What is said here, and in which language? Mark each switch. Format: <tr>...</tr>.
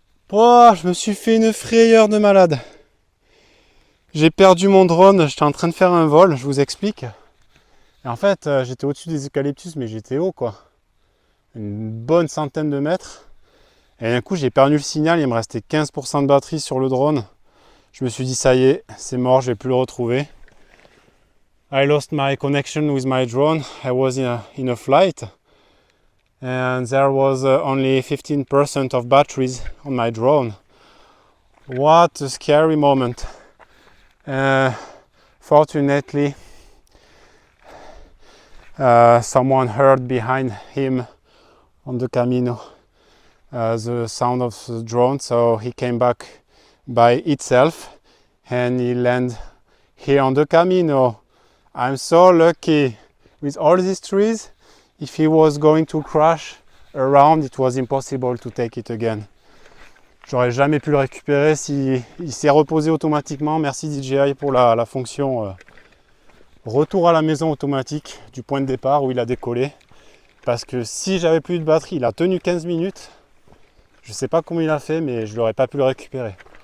<fr>Oh, je me suis fait une frayeur de malade. J'ai perdu mon drone, j'étais en train de faire un vol, je vous explique. Et en fait, j'étais au-dessus des eucalyptus, mais j'étais haut quoi. Une bonne centaine de mètres. Et d'un coup, j'ai perdu le signal, il me restait 15% de batterie sur le drone. Je me suis dit, ça y est, c'est mort, je ne vais plus le retrouver.</fr> <en>I lost my connection with my drone. I was in a flight. And there was only 15% of batteries on my drone. What a scary moment. Fortunately, someone heard behind him on the Camino the sound of the drone, so he came back by itself and he landed here on the Camino. I'm so lucky with all these trees. If he was going to crash around, it was impossible to take it again.</en> <fr>J'aurais jamais pu le récupérer si il s'est reposé automatiquement. Merci DJI pour la fonction retour à la maison automatique du point de départ où il a décollé. Parce que si j'avais plus de batterie, il a tenu 15 minutes. Je sais pas comment il a fait, mais je n'aurais pas pu le récupérer.</fr>